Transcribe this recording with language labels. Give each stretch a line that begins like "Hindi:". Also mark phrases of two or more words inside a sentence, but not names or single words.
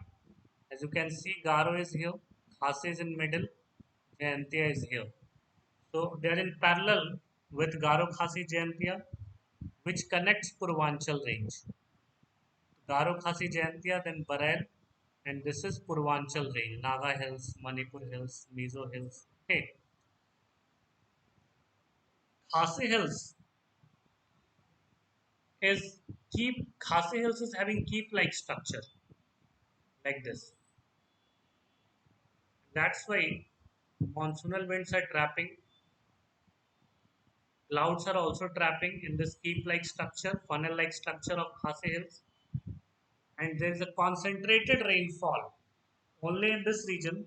English: As you can see, Garo is here, Khasi is in middle, Jaintia is here. So they are in parallel with Garo, Khasi, Jaintia, which connects Purvanchal range. Garo, Khasi, Jaintia, then Bareil, and this is Purvanchal range, Naga Hills, Manipur Hills, Mizo Hills. Okay, Khasi Hills Khasi Hills is having keep-like structure like this. That's why monsoonal winds are trapping. Clouds are also trapping in this keep-like structure, funnel-like structure of Khasi Hills, and there is a concentrated rainfall only in this region.